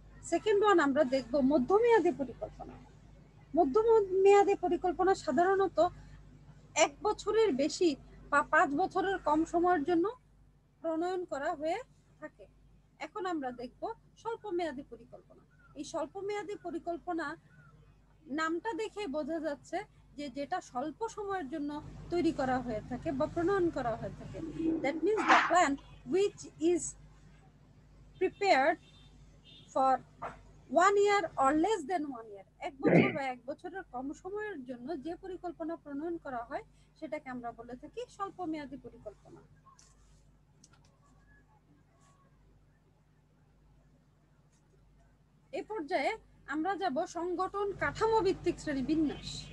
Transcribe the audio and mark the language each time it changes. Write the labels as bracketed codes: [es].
[bn] Second one আমরা দেখব মধ্যমেয়াদী পরিকল্পনা। মধ্যমেয়াদী পরিকল্পনা সাধারণত 1 বছরের বেশি বা 5 বছরের কম সময়ের জন্য প্রণয়ন করা হয়ে থাকে। এখন আমরা দেখব স্বল্পমেয়াদী পরিকল্পনা। এই স্বল্পমেয়াদী পরিকল্পনা নামটা দেখে বোঝা যাচ্ছে যে যেটা স্বল্প সময়ের জন্য তৈরি করা হয়ে থাকে বা প্রণয়ন করা হয়ে থাকে। [en] That means the plan which is prepared for 1 year or less than 1 year। [bn] 1 বছর বা 1 বছরের কম সময়ের জন্য যে পরিকল্পনা প্রণয়ন করা হয় সেটাকে আমরা বলে থাকি স্বল্পমেয়াদী পরিকল্পনা। এই পর্যায়ে আমরা যাব সংগঠন কাঠামো ভিত্তিক শ্রেণীবিন্যাস।